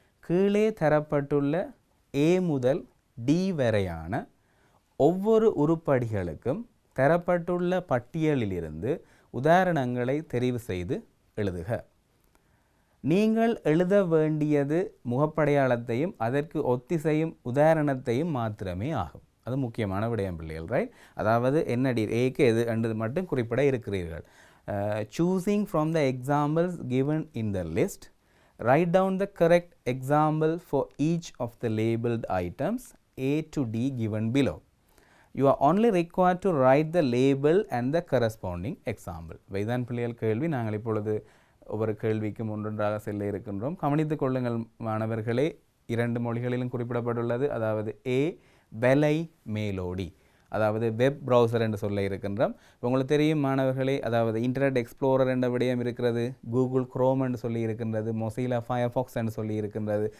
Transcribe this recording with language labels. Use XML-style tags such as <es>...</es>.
<ta>கீழே தரப்பட்டுள்ள A முதல் D வரையான ஒவ்வொரு உருப்படிகளுக்கும் தரப்பட்டுள்ள பட்டியலிலிருந்து உதாரணங்களை தெரிவு செய்து எழுதுக. நீங்கள் எழுத வேண்டியது முகப்படையாளத்தையும் அதற்கு ஒத்திசையும் உதாரணத்தையும் மாத்திரமே ஆகும். அது முக்கியமான விடயம் பிள்ளைகள். ரைட், அதாவது என்னடி ஏக்கு எது என்றது மட்டும் குறிப்பிட இருக்கிறீர்கள்.</ta> <en>Choosing from the examples given in the list, write down the correct example for each of the labeled items A to D given below. You are only required to write the label and the corresponding example.</en> <ta>வைதான் பிள்ளைகள் கேள்வி. நாங்கள் இப்பொழுது ஒவ்வொரு கேள்விக்கும் ஒன்றொன்றாக செல்ல இருக்கின்றோம். கவனித்துக் கொள்ளுங்கள் மாணவர்களே, 2 மொழிகளிலும் குறிப்பிடப்பட்டுள்ளது. அதாவது A வெலை மேலோடி, அதாவது வெப் ப்ரௌசர் என்று சொல்ல இருக்கின்றோம். இப்போ உங்களுக்கு தெரியும் மாணவர்களே, அதாவது இன்டர்நெட் எக்ஸ்ப்ளோரர் என்ற விடயம் இருக்கிறது, கூகுள் குரோம் என்று சொல்லி இருக்கின்றது, மொசிலா ஃபயர்ஃபாக்ஸ் என்று சொல்லி இருக்கின்றது.</ta>